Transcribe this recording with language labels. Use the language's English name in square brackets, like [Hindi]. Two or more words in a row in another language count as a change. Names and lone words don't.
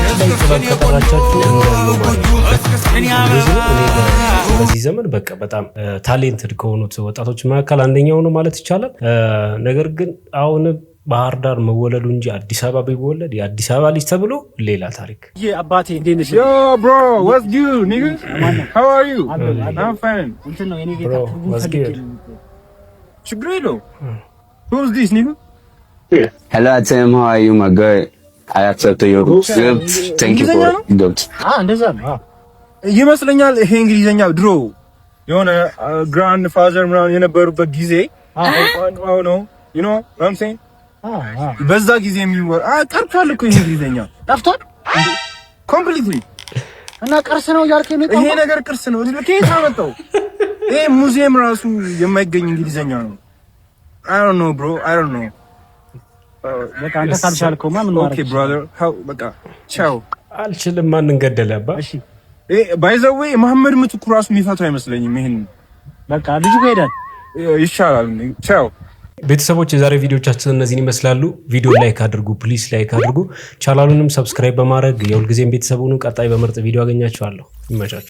[Amharic] በዚህ ዘመን በቃ በጣም ታሌንትድ ከሆኑት ወጣቶች መካከል አንደኛው ነው ማለት ይቻላል። ነገር ግን አሁን ባህር ዳር መወለዱ እንጂ አዲስ አበባ ቢወለድ የአዲስ አበባ ልጅ ተብሎ ሌላ ታሪክ። አባቴ እንዴት ነሽ? [English] yo bro what's good nigga? How are you? I'm fine. [Amharic] እንትን ነው የኔ ጌታ ችግር የለውም። [English] Who's this nigga? Hello Tim, how are you my guy? I accept your gift. Thank you for gift. [Amharic] እንደዛ ነው ይመስለኛል። ይሄ እንግሊዘኛ ድሮ የሆነ ግራንድ ፋዘር ምናምን የነበሩበት ጊዜ ነው [English] you know what I'm saying? [Amharic] በዛ ጊዜ የሚወራ ቀርቷል እኮ ይሄ እንግሊዘኛ ጠፍቷል ኮምፕሊትሊ። እና ቅርስ ነው ያልከኝ ነው ይሄ ነገር ቅርስ ነው። ከየት አመጣው? ይሄ ሙዚየም ራሱ የማይገኝ እንግሊዘኛ ነው። [English] I don't know bro, I don't know. [Amharic] በቃ አንተ ካልቻልከውማ ምን ማለት ነው? [English] okay brother how [Amharic] በቃ ቻው። አልችልም። ማንን ገደለባ? እሺ [English] by the way [Amharic] መሐመድ ምትኩ ራሱ የሚፈታው አይመስለኝም። ይሄን በቃ ልጁ ሄዳል ይሻላል። ቻው ቤተሰቦች፣ የዛሬ ቪዲዮቻችን እነዚህን ይመስላሉ። ቪዲዮ ላይክ አድርጉ፣ [English] please like [Amharic] አድርጉ። ቻናሉንም ሰብስክራይብ በማድረግ የሁልጊዜም ቤተሰቡን ቀጣይ በምርጥ ቪዲዮ አገኛችኋለሁ። ይመቻችሁ።